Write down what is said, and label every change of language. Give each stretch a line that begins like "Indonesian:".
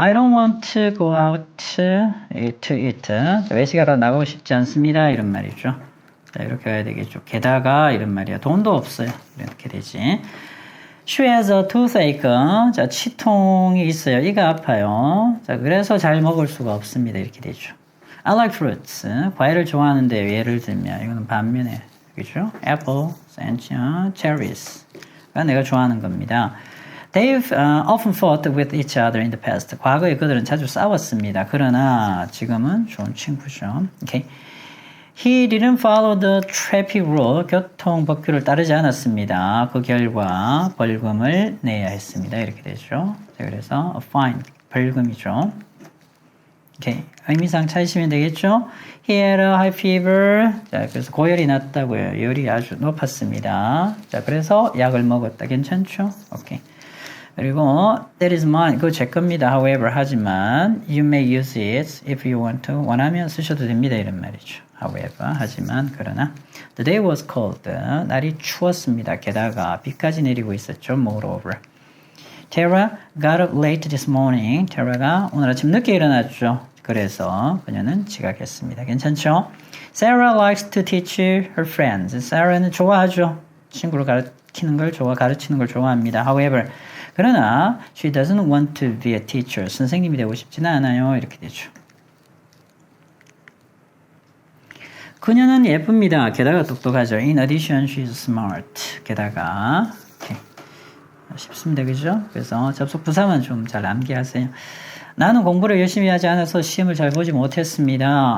English: I don't want to go out to eat.
Korean: 외식하러 나가고 싶지 않습니다. 이런 말이죠. 자, 이렇게 해야 되겠죠. 게다가 이런 말이야. 돈도 없어요. 이렇게 되지.
English: She has a toothache.
Korean: 자, 치통이 있어요. 이가 아파요. 자, 그래서 잘 먹을 수가 없습니다. 이렇게 되죠.
English: I like fruits.
Korean: 과일을 좋아하는데 예를 들면 이거는 반면에 그죠? Apple, cherries.가 내가 좋아하는 겁니다.
English: They've often fought with each other in the past.
Korean: 과거에 그들은 자주 싸웠습니다. 그러나 지금은 좋은 친구죠. Okay.
English: He didn't follow the traffic rule.
Korean: 교통 법규를 따르지 않았습니다. 그 결과 벌금을 내야 했습니다. 이렇게 되죠. 자, 그래서 a fine, 벌금이죠. 오케이. 의미상 찾으시면 되겠죠?
English: He had a high fever.
Korean: 자, 그래서 고열이 났다고요. 열이 아주 높았습니다. 자, 그래서 약을 먹었다. 괜찮죠? 오케이. 그리고
English: that is mine.
Korean: 그거 제 겁니다.
English: However,
Korean: 하지만
English: you may use it if you want to.
Korean: 원하면 쓰셔도 됩니다. 이런 말이죠.
English: However,
Korean: 하지만 그러나
English: the day was cold.
Korean: 날이 추웠습니다. 게다가 비까지 내리고 있었죠.
English: Moreover. Tara got up late this morning.
Korean: Tara가 오늘 아침 늦게 일어났죠. 그래서 그녀는 지각했습니다. 괜찮죠?
English: Sarah likes to teach her friends.
Korean: Sarah는 좋아하죠. 친구를 가르치는 걸 좋아합니다.
English: However,
Korean: 그러나
English: she doesn't want to be a teacher.
Korean: 선생님이 되고 싶지는 않아요. 이렇게 되죠. 그녀는 예쁩니다. 게다가 똑똑하죠.
English: In addition, she's smart.
Korean: 게다가 okay. 쉽습니다. 그죠? 그래서 접속 부사만 좀 잘 암기하세요. 나는 공부를 열심히 하지 않아서 시험을 잘 보지 못했습니다.